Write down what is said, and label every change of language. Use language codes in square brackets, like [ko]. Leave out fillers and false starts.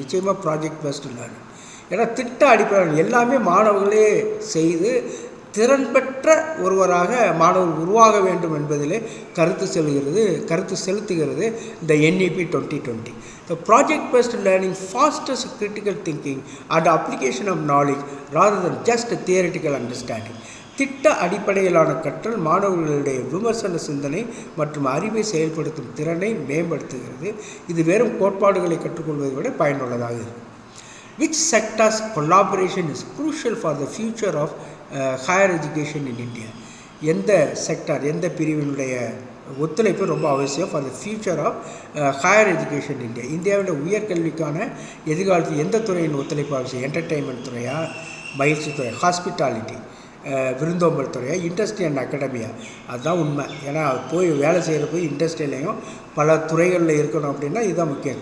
[ta] நிச்சயமாக [en] Project based learning. [ta] ஏன்னா திட்ட அடிப்படையில் எல்லாமே மாணவர்களே செய்து திறன் பெற்ற ஒருவராக மாணவர் உருவாக வேண்டும் என்பதிலே கருத்து செலுத்துகிறது இந்த NEP 2020. [en] The project-based learning fosters critical thinking and application of knowledge rather than just theoretical understanding. [ta] திட்ட அடிப்படையிலான கற்றல் மாணவர்களுடைய விமர்சன சிந்தனை மற்றும் அறிவை செயல்படுத்தும் திறனை மேம்படுத்துகிறது. இது வெறும் கோட்பாடுகளை கற்றுக்கொள்வதை விட பயனுள்ளதாக இருக்கும். [en] Which sectors collaboration is crucial for the future of higher education in India? [ta] எந்த செக்டார், எந்த பிரிவினுடைய ஒத்துழைப்பு ரொம்ப அவசியம் [en] For the future of higher education India. [ta] இந்தியாவில் உயர்கல்விக்கான எதிர்காலத்தில் எந்த துறையின் ஒத்துழைப்பு அவசியம்? என்டர்டெயின்மெண்ட் துறையா, மகிழ்ச்சி துறை, ஹாஸ்பிட்டாலிட்டி, விருந்தோம்பல் துறையா, [en] Industry and academia? [ta] அதுதான் உண்மை. ஏன்னா போய் வேலை செய்கிற போய் இண்டஸ்ட்ரியிலையும் பல துறைகளில் இருக்கணும் அப்படின்னா இதுதான் முக்கியம்.